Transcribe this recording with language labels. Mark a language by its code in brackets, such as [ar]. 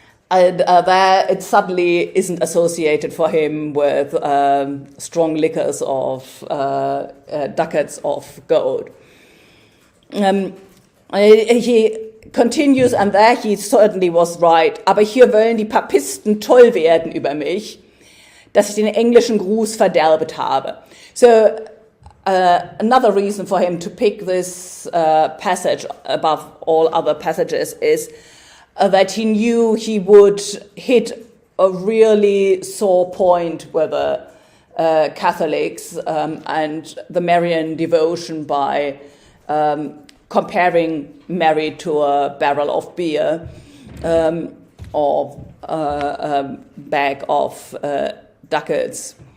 [en] And there it suddenly isn't associated for him with strong liquors of ducats of gold. He continues, and there he certainly was right, [de] aber hier wollen die Papisten toll werden über mich, dass ich den englischen Gruß verderbet habe. [en] So another reason for him to pick this passage above all other passages is that he knew he would hit a really sore point with the Catholics and the Marian devotion by comparing Mary to a barrel of beer or a bag of ducats.